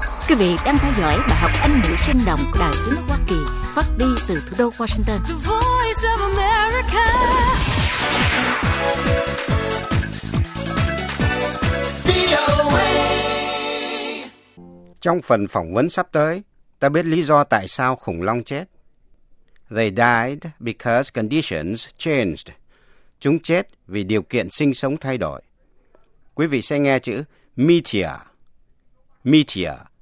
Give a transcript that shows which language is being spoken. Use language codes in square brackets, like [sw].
[vi] Quý vị đang theo dõi bài học Anh ngữ sinh động Đài Tiếng Hoa Kỳ phát đi từ thủ đô Washington. [en] The Voice of America. [vi] Trong phần phỏng vấn sắp tới, ta biết lý do tại sao khủng long chết. [en] They died because conditions changed. [vi] Chúng chết vì điều kiện sinh sống thay đổi. Quý vị sẽ nghe chữ meteor. Meteor.